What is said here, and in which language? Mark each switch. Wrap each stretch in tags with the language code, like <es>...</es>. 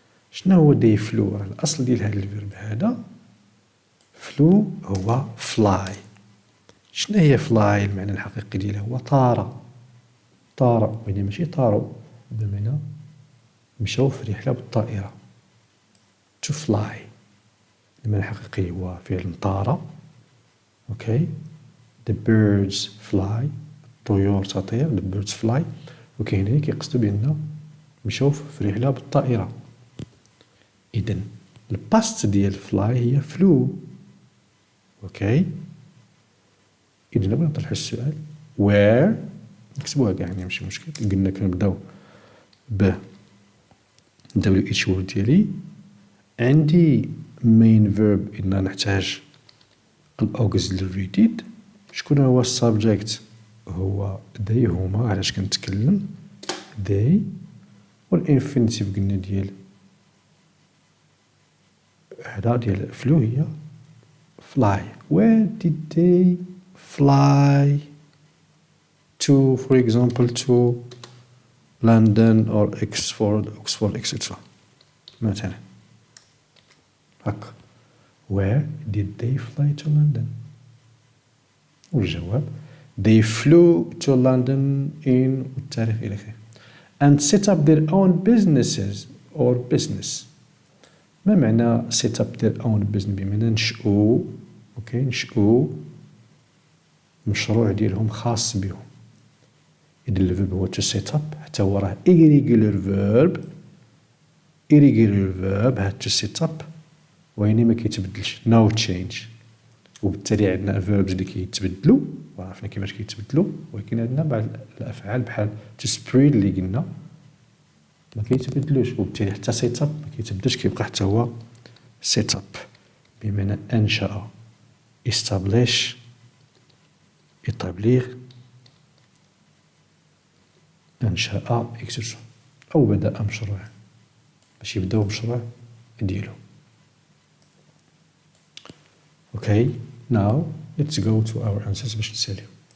<ar>شنو هو</ar> <en>they flew؟</en> <ar>راه الأصل ديال هذا الفيرب هذا flew هو fly. شنو هي fly؟ المعنى الحقيقي ديالها هو طار، يعني ماشي طاروا، بمعنى مشاو في رحلة بالطائرة.</ar> <en>to fly</en> <ar>المعنى الحقيقي هو فعل طار.</ar> <en>okay, the birds fly،</en> <ar>الطيور تطير،</ar> <en>the birds fly.</en> <ar>وكاين هنا كيقصدوا بأن مشاو في رحلة بالطائرة. إذن الباست ديال fly هي flew. اوكي، إذن بغينا نطرحو السؤال where، نكتبوها كاع يعني ماشي مشكل. قلنا كنبداو ب WH word ديالي. عندي main verb إذن نحتاج الأوكسيلري did. شكون هو السابجيكت؟ هو they، هما. علاش كنتكلم؟</ar> <en>they.</en> <ar>والانفينيتيف قلنا ديال هذا ديال فلو هي fly.</ar> <en>Where did they fly to, for example, to London or Oxford, etc.</en> <ar>مثلا هكا.</ar> <en>Where did they fly to London?</en> <ar>والجواب</ar> <en>they flew to London in</en> <ar>والتاريخ إلى آخره.</ar> <en>And set up their own businesses or business.</en> <ar>ما معنى</ar> <en>set up their own business؟</en> <ar>بمعنى نشأوا نشأوا مشروع ديالهم خاص بهم. إذا الفيرب هو</ar> <en>to set up</en> <ar>حتى هو راه</ar> <en>irregular verb</en> <ar>هاد to set up ويني ما كيتبدلش</ar> <en>no change.</en> <ar>وبالتالي عندنا verbs اللي كيتبدلوا وعرفنا كيفاش كيتبدلوا، ولكن عندنا بعض الأفعال بحال</ar> <en>to spread</en> <ar>اللي قلنا ما كيتبدلوش، وبالتالي حتى</ar> <en>set up</en> <ar>ما كيتبدلش، كيبقى حتى هو set up بمعنى أنشأ establish établir أنشأ إكسسو أو بدأ مشروع باش يبداو مشروع ديالو.</ar> <en>Okay, now let's go to our answers</en> <ar>باش نساليو.</ar>